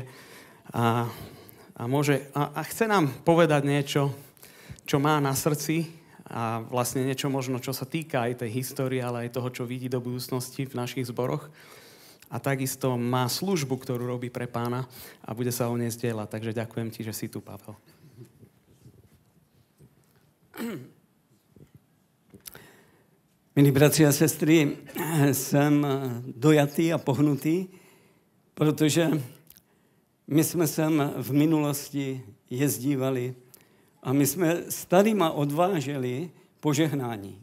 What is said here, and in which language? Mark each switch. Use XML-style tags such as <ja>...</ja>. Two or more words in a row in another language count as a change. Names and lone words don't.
<sk>A chce nám povedať niečo, čo má na srdci, a vlastne niečo možno, čo sa týka aj tej histórie, ale aj toho, čo vidí do budúcnosti v našich zboroch. A takisto má službu, ktorú robí pre Pána a bude sa o nej zdieľať. Takže ďakujem ti, že si tu, Pavel.</sk> <cs>Milí bratři a sestry, jsem dojatý a pohnutý, protože my jsme sem v minulosti jezdívali a my jsme s tadyma odváželi požehnání.</cs>